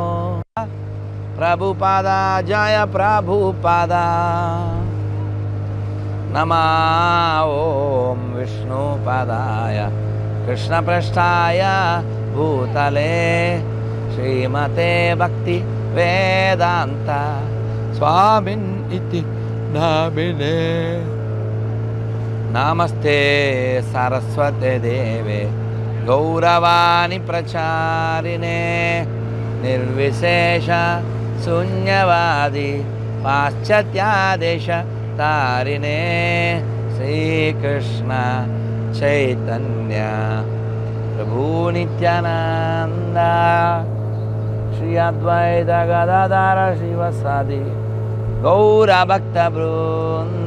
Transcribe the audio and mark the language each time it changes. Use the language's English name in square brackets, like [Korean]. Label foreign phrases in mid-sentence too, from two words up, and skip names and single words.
[Sanskrit] प्रभुपादा जय प्रभुपादा. नमः ओम विष्णुपादाय कृष्णपृष्ठाय भूतले श्रीमते भक्ति वेदांत స్వామిన్ ఇతి నామినే. నమస్తే సరస్వతే దేవే గౌరవాణి ప్రచారిణే నిర్విశేష శూన్యవాది పాశ్చాత్యాదేశ తారిణే శ్రీకృష్ణ చైతన్య ప్రభు నిత్యానంద శ్రీ అద్వైత గదాధర శివసాది గౌర భక్త బృంద.